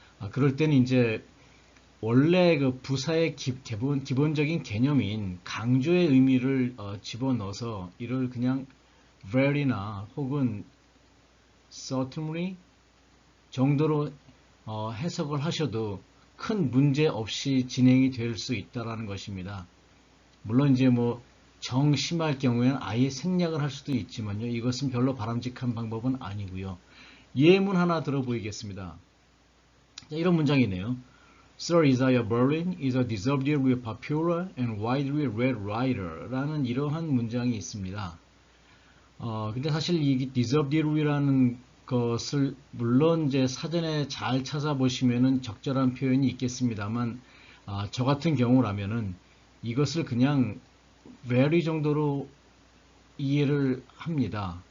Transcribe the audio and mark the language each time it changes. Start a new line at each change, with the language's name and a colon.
Korean: 그럴 때는 이제 원래 그 부사의 기본적인 개념인 강조의 의미를 집어넣어서 이를 그냥 very나 혹은 certainly 정도로 해석을 하셔도 큰 문제 없이 진행이 될 수 있다는 것입니다. 물론 이제 뭐 정심할 경우에는 아예 생략을 할 수도 있지만요. 이것은 별로 바람직한 방법은 아니고요. 예문 하나 들어보이겠습니다. 이런 문장이네요.
English: Sir Isaiah Berlin is a deservedly popular and widely read writer
Korean: 라는 이러한 문장이 있습니다. 근데 사실 이 deservedly라는 것을 물론 이제 사전에 잘 찾아보시면은 적절한 표현이 있겠습니다만 저 같은 경우라면은 이것을 그냥 very 정도로 이해를 합니다.